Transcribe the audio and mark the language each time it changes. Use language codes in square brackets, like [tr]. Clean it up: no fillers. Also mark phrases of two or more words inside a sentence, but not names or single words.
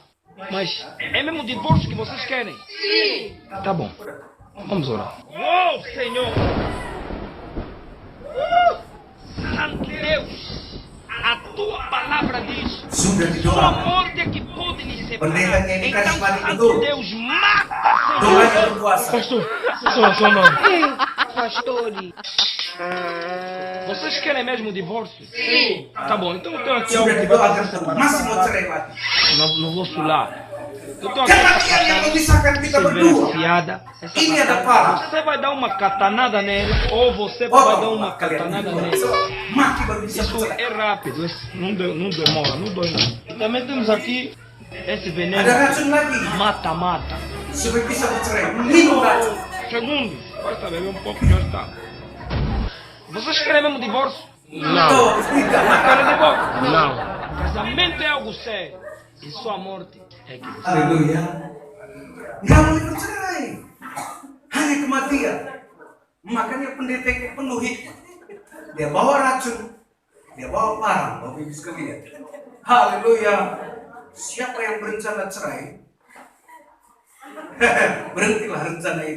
[pt] Mas é mesmo o divórcio que vocês querem? Sim. Tá bom, vamos orar. Oh, Senhor! Santo Deus! A tua palavra diz: [id] Sudah [pt] sua [id] didoakan. [pt] morte é que pode lhe separar. [id] Pendetanya ini [pt] Então, [id] karismatik [pt] Santo [id] betul. [pt] Deus, mata, Senhor! [id] Doanya berkuasa. [pt] Pastor, sua mão. Pastores. Vocês querem mesmo o divórcio? Sim. Tá bom, então eu tenho aqui algo [id] Sudah [pt] que vai [id] didoakan [pt] fazer [id] tuh. Masih mau cerai lagi. [pt] Não vou sular. Eu tenho aqui [id] Kematian yang memisahkan kita berdua. [pt] piada. [id] Ini ada parah. [pt] Você vai dar uma catanada nele ou você vai dar uma catanada nele. [id] Maki baru bisa [pt] Isso [id] bercerai. [pt] é rápido, não demora, não dói não. Também temos aqui esse veneno [id] Ada racun lagi. [pt] mata-mata. [id] Supaya bisa bercerai. Minum racun. [pt] Segundo, basta beber um pouco e já está. Vocês querem mesmo divórcio? Não, [id] Tuh, tidak. [pt] Querem divórcio? não. Casamento é algo sério. E sua morte é que você. [id] Haleluya. Nggak boleh bercerai. Hanya kematian. Makanya pendeta itu penuh hikmah. Dia bawa racun. Dia bawa parang. Bapak Ibu sekalian. Haleluya. Siapa yang berencana cerai? Berhentilah rencana itu.